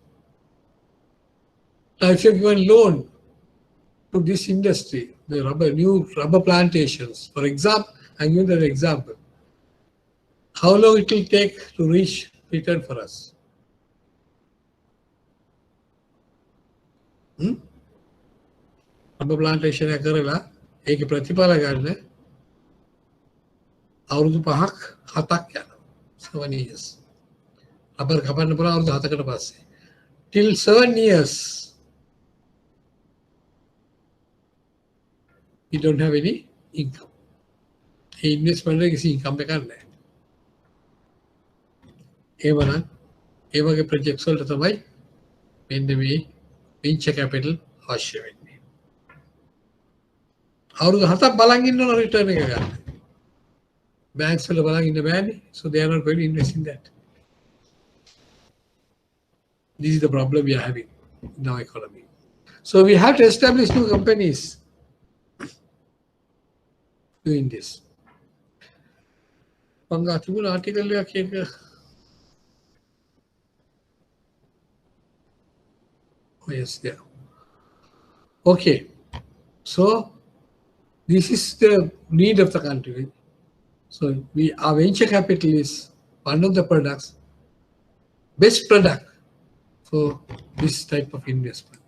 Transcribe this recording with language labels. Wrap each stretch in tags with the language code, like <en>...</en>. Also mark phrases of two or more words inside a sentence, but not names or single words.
<en>Now, if you are given loan to this industry, the new rubber plantations, for example, I give you an example. How long it will take to reach return for us? Rubber plantation</en> <si>එක කරලා ඒකේ ප්‍රතිඵල ගන්න අවුරුදු 5ක් 7ක් යනවා. 7 years. Rubber කපන්න පුළුවන් අවුරුදු 7කට පස්සේ.</si> <en>Till 7 years, we don't have any income.</en> <si>ඒ investment එකේ කිසි income එකක් නැහැ. ඒවනම් ඒ වගේ projects වලට තමයි මෙන්න මේ</si> <en>venture capital</en> <si>අවශ්‍ය වෙන්නේ. අවුරුදු 7ක් බලන් ඉන්න ඕන return එක ගන්න. Banks වල බලන් ඉන්න බෑනේ.</si> <en>So they are not going to invest in that. This is the problem we are having in our economy. So we have to establish new companies doing this.</en> <si>Panga තිබුණ article එකක් එක</si> <en>oh yes, there. Okay. So this is the need of the country. So our venture capital is one of the products, best product for this type of investment.</en>